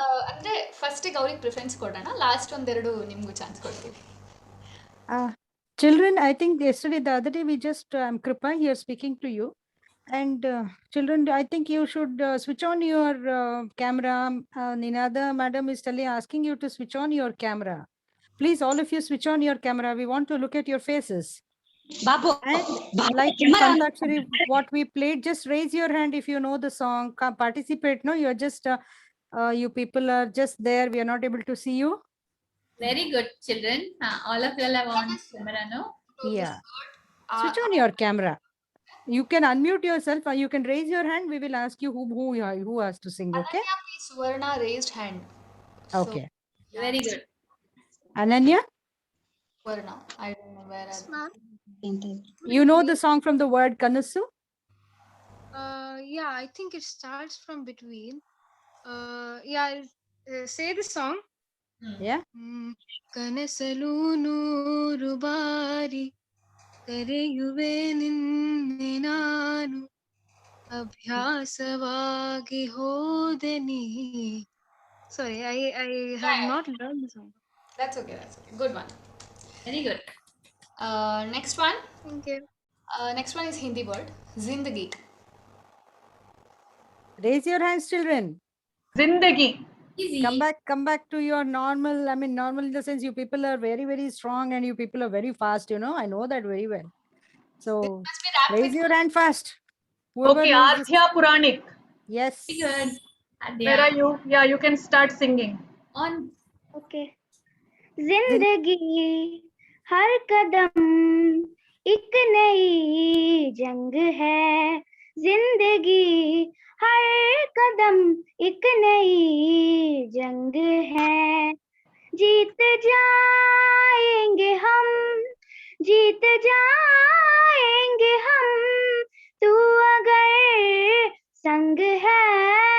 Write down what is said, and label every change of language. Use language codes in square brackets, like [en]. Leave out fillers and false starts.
[kn] ಅಂದರೆ ಫಸ್ಟಿಗೆ ಅವ್ರಿಗೆ ಪ್ರಿಫರೆನ್ಸ್ ಕೊಡೋಣ, ಲಾಸ್ಟ್ ಒಂದೆರಡು ನಿಮಗೂ ಚಾನ್ಸ್ ಕೊಡ್ತೀವಿ. [en] Children, I think yesterday, the other day, we just, Kripa here speaking to you. And children, I think you should switch on your camera. Ninada madam is asking you to switch on your camera. Please, all of you switch on your camera. We want to look at your faces. Babu. And like Santakshari, what we played, just raise your hand if you know the song. Participate. No, you're just, you people are just there. We are not able to see you. Very good, children. All of you are on camera, no? Yeah. Switch on your camera. You can unmute yourself or you can raise your hand. We will ask you who has to sing. Okay. Ananya, Suvarna raised hand. Okay. So, Very good. Ananya, Suvarna, I don't know where. you know the song from the word Kanasu? Yeah, I think it starts from between. Yeah, say the song. Yeah. [kn] ಕನಸಲು ನೂರು ಬಾರಿ ಕರೆಯುವೆ ನಿನ್ನೆ ನಾನು ಅಭ್ಯಾಸವಾಗಿ ಹೋದೆ ನೀ. [en] Sorry, I have not learned the song. That's okay. Good one. Very good. Next one. Thank you. Next one is Hindi word. Zindagi. Raise your hands, children. Zindagi. Easy. Come back to your normal. I mean, normal in the sense you people are very, very strong and you people are very fast. You know, I know that very well. So raise your hand fast. Whoever Okay, knows this- Arthya Puranik. Yes. Very good. Adya. Where are you? Yeah, you can start singing. On. Okay. [hi] जिंदगी हर कदम एक नई जंग है, जिंदगी हर कदम एक नई जंग है, जीत जाएंगे हम, जीत जाएंगे हम, तू अगर संग है।